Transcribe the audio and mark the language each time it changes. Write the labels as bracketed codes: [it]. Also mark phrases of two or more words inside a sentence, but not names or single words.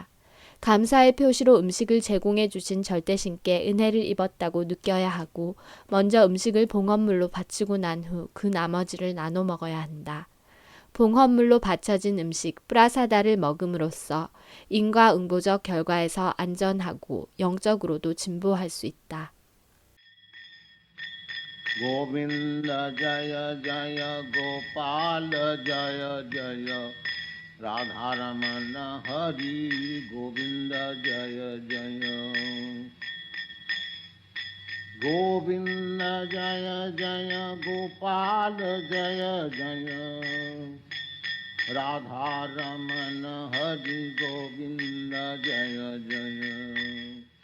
[ko] 감사의 표시로 음식을 제공해 주신 절대신께 은혜를 입었다고 느껴야 하고 먼저 음식을 봉헌물로 바치고 난 후 그 나머지를 나눠 먹어야 한다. 봉헌물로 바쳐진 음식 프라사다를 먹음으로써 인과응보적 결과에서 안전하고 영적으로도 진보할 수 있다. [sa] Govinda Jaya Jaya Gopala Jaya Jaya Radharamana Hari Govinda Jaya Jaya Govinda Jaya Jaya Gopala Jaya Jaya Radharamana Hari Govinda Jaya Jaya